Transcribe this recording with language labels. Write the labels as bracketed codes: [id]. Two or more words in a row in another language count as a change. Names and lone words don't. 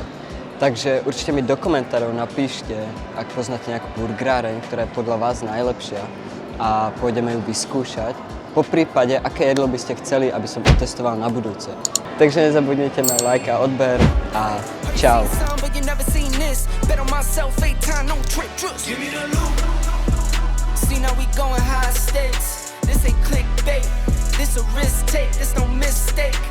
[sk] Takže určite mi do komentárov napíšte, ak poznáte nejakú burgeráreň, ktorá je podľa vás najlepšia a pôjdeme ju vyskúšať. Po prípade, aké jedlo by ste chceli, aby som otestoval na budúce. Takže nezabudnite na like a odber a čau. [en] Now we going high stakes. This ain't clickbait. This a risk take. This no mistake.